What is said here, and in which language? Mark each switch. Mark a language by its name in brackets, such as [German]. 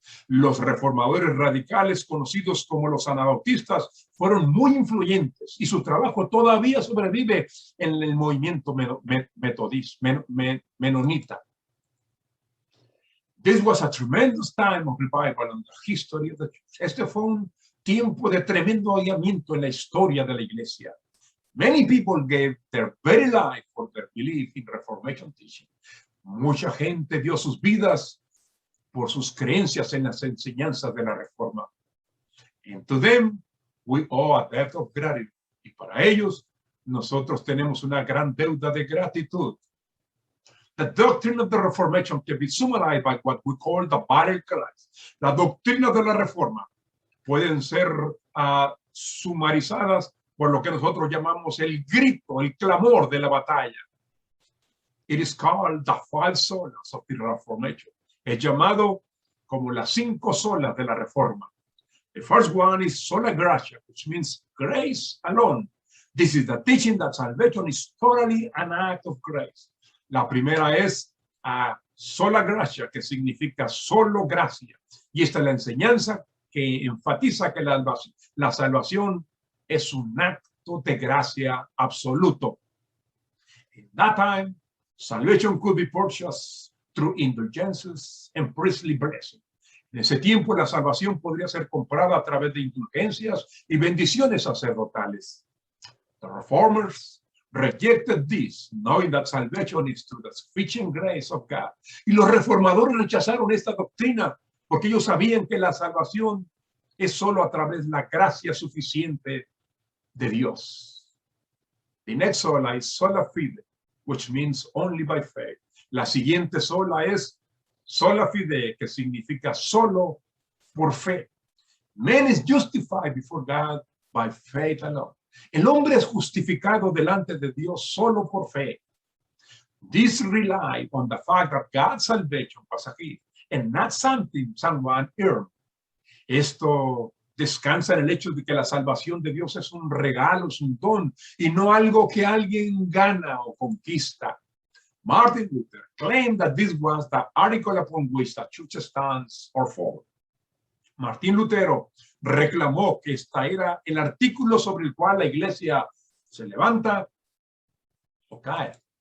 [Spanish] Los reformadores radicales conocidos como los anabaptistas fueron muy influyentes y su trabajo todavía sobrevive en el movimiento menonita. [English] This was a tremendous time of revival in the history of the church. [Spanish] Este fue un tiempo de tremendo avivamiento en la historia de la iglesia. [English] Many people gave their very life for their belief in Reformation teaching. [Spanish] Mucha gente dio sus vidas por sus creencias en las enseñanzas de la Reforma. [English] And to them, we owe a debt of gratitude. [Spanish] Y para ellos, nosotros tenemos una gran deuda de gratitud. [English] The doctrine of the Reformation can be summarized by what we call the battle cries. [Spanish] La doctrina de la Reforma pueden ser sumarizadas por lo que nosotros llamamos el grito, el clamor de la batalla. [English] It is called the 5 solas of the Reformation. [Spanish] Es llamado como las 5 solas de la Reforma. [English] The first one is sola gratia, which means grace alone. This is the teaching that salvation is totally an act of grace. [Spanish] La primera es sola gracia, que significa solo gracia. Y esta es la enseñanza que enfatiza que la salvación es un acto de gracia absoluto. [English] In that time, salvation could be purchased through indulgences and priestly blessing. [Spanish] En ese tiempo, la salvación podría ser comprada a través de indulgencias y bendiciones sacerdotales. [English] The reformers rejected this, knowing that salvation is through the sufficient grace of God. [Spanish] Y los reformadores rechazaron esta doctrina porque ellos sabían que la salvación es solo a través de la gracia suficiente de Dios. [English] The next sola is sola fide, which means only by faith. [Spanish] La siguiente sola es sola fide, que significa solo por fe. [English] Man is justified before God by faith alone. [Spanish] El hombre es justificado delante de Dios solo por fe. [English] This relies on the fact that God's salvation was a gift. and not something someone earned. [Spanish] Esto descansa en el hecho de que la salvación de Dios es un regalo, es un don, y no algo que alguien gana o conquista. [English] Martin Luther claimed that this was the article upon which the church stands or falls. [Spanish] Martín Lutero reclamó que esta era el artículo sobre el cual la iglesia se levanta o cae.